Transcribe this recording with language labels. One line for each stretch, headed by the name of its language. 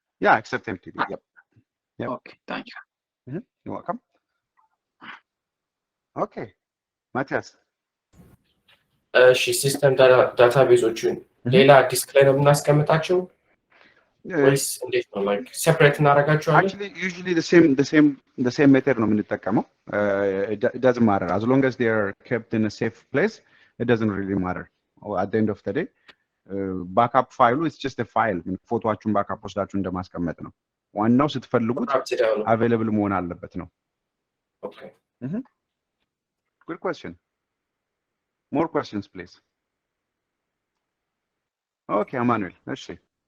English: Yeah, except temp DB. Yep. Okay, thank you. You're welcome. Okay. Matthias.
Amharic: ሲስተም ዳታቤዞችን ሌላ ዲስክ ላይ ነው የምናስቀምጣቸው ወይስ እንዴት ነው?
English: like separate
Amharic: እናደርጋቸዋለን?
English: Actually, usually the same method
Amharic: ነው የምንጠቀመው.
English: It doesn't matter as long as they are kept in a safe place. It doesn't really matter. At the end of the day, backup file is just a file.
Amharic: ፎቶአችሁን ባክአፕ ወስዳችሁ እንደማስቀመጥ ነው። ዋናው ስትፈልጉት available መሆን አለበት ነው።
English: Okay. Good question. More questions please. Okay, Emmanuel. Let's see.